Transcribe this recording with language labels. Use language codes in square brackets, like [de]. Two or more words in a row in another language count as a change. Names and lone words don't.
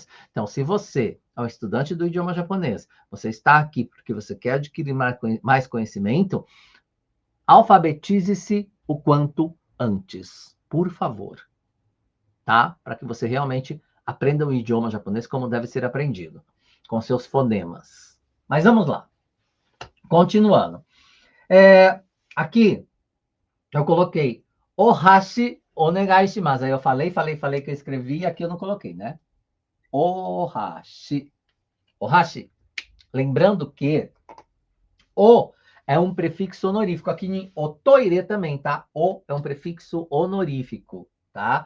[pt] Então, se você é um estudante do idioma japonês, você está aqui porque você quer adquirir mais conhecimento, alfabetize-se o quanto antes, por favor, tá? Para que você realmente aprenda o idioma japonês como deve ser aprendido, com seus fonemas. Mas vamos lá. Continuando. Aqui, eu coloquei [ja] お箸お願いします. [pt] Aí eu falei que eu escrevi, e aqui eu não coloquei, né? Ohashi. Ohashi. Lembrando que o é um prefixo honorífico. Aqui em otoire também, tá? O é um prefixo honorífico, tá?